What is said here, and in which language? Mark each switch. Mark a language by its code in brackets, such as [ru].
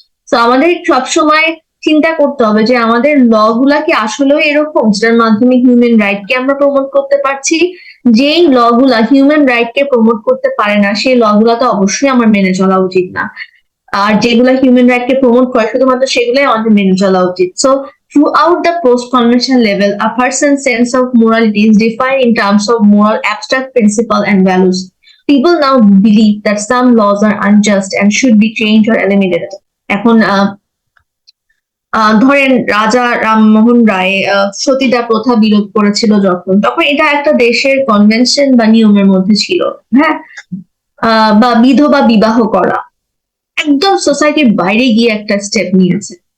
[bn] তো আমাদের সবসময় চিন্তা করতে হবে যে আমাদের ল গুলা কি আসলেও এরকম যেটার মাধ্যমে হিউম্যান রাইট কে আমরা প্রমোট করতে পারছি। যেই ল গুলা হিউম্যান রাইট কে প্রমোট করতে পারে না সেই ল গুলা তো অবশ্যই আমার মেনে চলা উচিত না, আর যেগুলা হিউম্যান রাইট কে প্রমোট করে শুধুমাত্র সেগুলাই আমাদের মেনে চলা উচিত। [en] So throughout the post-convention level, a person's sense of morality is defined in terms of moral abstract principle and values. People now believe that some laws are unjust and should be changed or eliminated. [bn] এখন ধরেন রাজা রামমোহন রায় সতীদাহ প্রথা বিরোধ করেছিল যখন, তখন এটা একটা দেশের কনভেনশন বা নিয়মের মধ্যে ছিল, হ্যাঁ, বা বিধবা বিবাহ করা একদম সোসাইটির বাইরে গিয়ে একটা স্টেপ নিয়েছে।